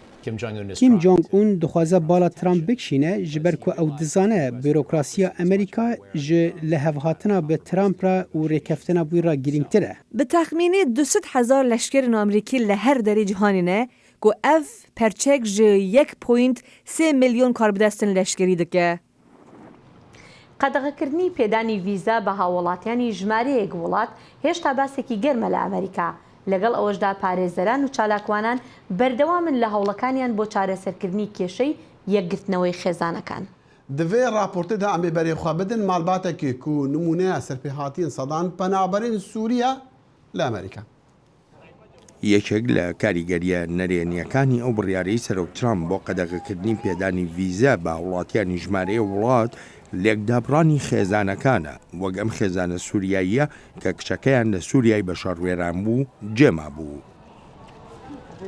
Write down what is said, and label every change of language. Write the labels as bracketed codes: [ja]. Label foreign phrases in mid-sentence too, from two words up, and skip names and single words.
[ku] Kim Jong-un dixwaze bala Trump bikişîne ji ber ku ew dizane bürokrasiya Amerîka ji lehevhatina bi Trump re û rêkeftina wî re girîngtir e. Bi texmînî 200,000 leşkerên Amerîkî li her derê cîhanê ne ku ev perçek ji 1.3 milyon karbidestin leşkerî dike. [ckb] قەدەغەکردنی پێدانی ڤیزا بە هاوڵاتیانی ژمارەیەک وڵات هێشتا باسێکی گەرمە لە ئەمریکا لەگەڵ ئەوەشدا پارێزەران و چالاکوانان بەردەوامن لە هەوڵەکانیان بۆ چارەسەرکردنی کێشەی یەکگرتنەوەی خێزانەکان. [ku] Divê raportê de em ê berêxwe bidin malbatekê ku nûmuneya serpêhatiyên sedan penaberên Sûriye li Amerîka. [ckb] یەکێک لە کاریگەریە نەرێنیەکانی ئەو بڕیارەی سەرۆک ترامپ بۆ قەدەغەکردنی پێدانی ڤیزا بە وڵاتیانی ژمارەیە وڵات لێکدابڕانی خێزانەکانە وەک ئەم خێزانە سووریاییە کە کچەکەیان لە سووریای بەشەڕوێران بوو جێما بوو.